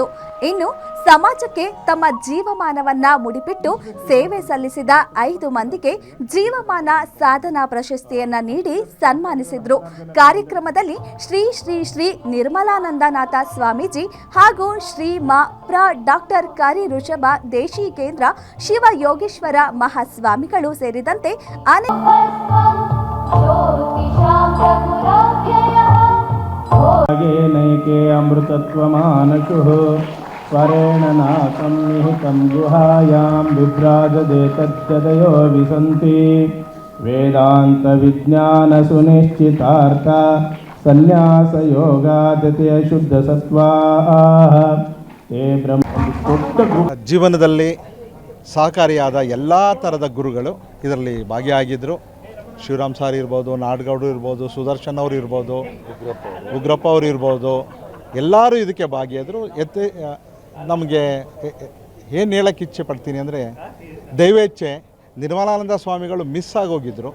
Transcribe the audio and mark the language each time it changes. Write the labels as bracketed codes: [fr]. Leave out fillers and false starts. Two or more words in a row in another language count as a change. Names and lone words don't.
[kn] ಇನ್ನು ಸಮಾಜಕ್ಕೆ ತಮ್ಮ ಜೀವಮಾನವನ್ನ ಮುಡಿಪಿಟ್ಟು ಸೇವೆ ಸಲ್ಲಿಸಿದ 5 ಮಂದಿಗೆ ಜೀವಮಾನ ಸಾಧನಾ ಪ್ರಶಸ್ತಿಯನ್ನ ನೀಡಿ ಸನ್ಮಾನಿಸಿದ್ರು. ಕಾರ್ಯಕ್ರಮದಲ್ಲಿ ಶ್ರೀ ಶ್ರೀ ಶ್ರೀ ನಿರ್ಮಲಾನಂದನಾಥ ಸ್ವಾಮೀಜಿ ಹಾಗೂ ಶ್ರೀ ಮಾ ಪ್ರ ಡಾಕ್ಟರ್ ಕರಿ ಋಷಭ ದೇಶಿಕೇಂದ್ರ ಶಿವಯೋಗೇಶ್ವರ ಮಹಾಸ್ವಾಮಿಗಳು ಸೇರಿದಂತೆ [sa] नैके अमृतत्वमानशुः स्वरेण नाकं निहितं गुहायां विभ्राजते तच्चदयो विसन्ति वेदान्तविज्ञानसुनिश्चितार्था सन्न्यासयोगादते शुद्धसत्त्वाः ते ब्रह्म. [kn] ಜೀವನದಲ್ಲಿ ಸಹಕಾರಿಯಾದ ಎಲ್ಲ ಥರದ ಗುರುಗಳು ಇದರಲ್ಲಿ ಭಾಗಿಯಾಗಿದ್ದರು. ಶಿವರಾಮ್ ಸಾರ್ ಇರ್ಬೋದು, ನಾಡಗೌಡರು ಇರ್ಬೋದು, ಸುದರ್ಶನ್ ಅವರು ಇರ್ಬೋದು, ಉಗ್ರಪ್ಪ ಅವರು ಇರ್ಬೋದು, ಎಲ್ಲರೂ ಇದಕ್ಕೆ ಭಾಗಿಯಾದರು. ನಮಗೆ ಏನು ಹೇಳೋಕ್ಕೆ ಇಚ್ಛೆ ಪಡ್ತೀನಿ ಅಂದರೆ, ದೈವೇಚ್ಛೆ ನಿರ್ಮಲಾನಂದ ಸ್ವಾಮಿಗಳು ಮಿಸ್ ಆಗೋಗಿದ್ದರು.